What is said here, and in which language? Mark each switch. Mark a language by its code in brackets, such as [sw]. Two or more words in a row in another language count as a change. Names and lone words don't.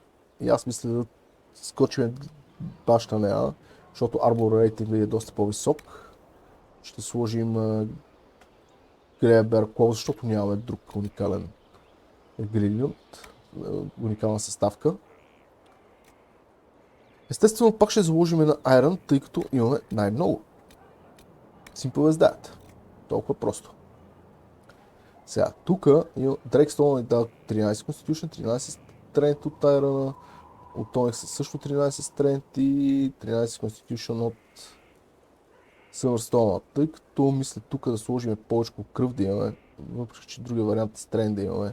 [bg] И аз мисля да скочим баш на нея, защото [en] Arbor Rating [bg] е доста по-висок. Ще сложим Greybear Claw, защото нямаме друг уникален грилиант, уникална съставка. Естествено, пак ще заложим на Iron, тъй като имаме най-много. [en] Simple as that. [bg] Толкова просто. Сега, тук има Dragstone и дава 13 Constitution, 13 Strength от Iron, от Onyx също 13 Strength и 13 Constitution от Silverstone. Тъй като мисля тук да сложим повече кръв да имаме, въпреки че другия вариант е Strength да имаме.